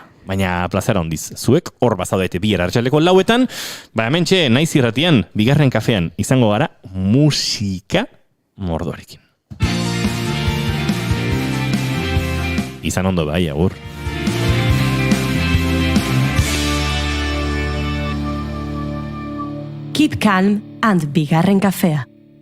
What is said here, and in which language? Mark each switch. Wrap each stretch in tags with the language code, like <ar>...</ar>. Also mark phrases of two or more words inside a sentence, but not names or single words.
<eu>Baina plazara ondiz, zuek hor bazaudete bihar arratsaleko 4etan, hementxe naiz irratian, bigarren kafean izango gara musika mordoarekin. Izan ondo bai, agur.</eu> <en>Keep calm and</en> <eu>bigarren kafea.</eu>